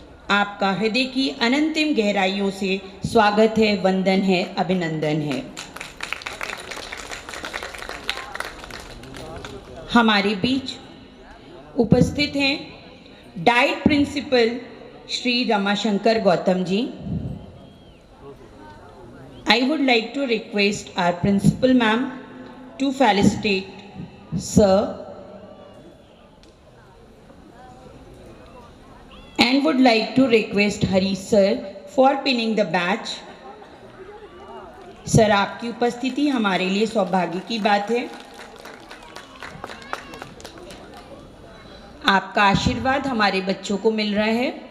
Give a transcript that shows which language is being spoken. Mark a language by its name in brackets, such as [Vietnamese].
[Hindi] आपका हृदय की अनंतिम गहराइयों से स्वागत है, वंदन है, अभिनंदन है। हमारे बीच उपस्थित हैं diet principal Shri Ramashankar Gautam ji. [English] I would like to request our principal ma'am to felicitate sir and would like to request Hari sir for pinning the badge. [Hindi] Sir, आपकी उपस्थिति हमारे लिए सौभाग्य की बात है। आपका आशीर्वाद हमारे बच्चों को मिल रहा है।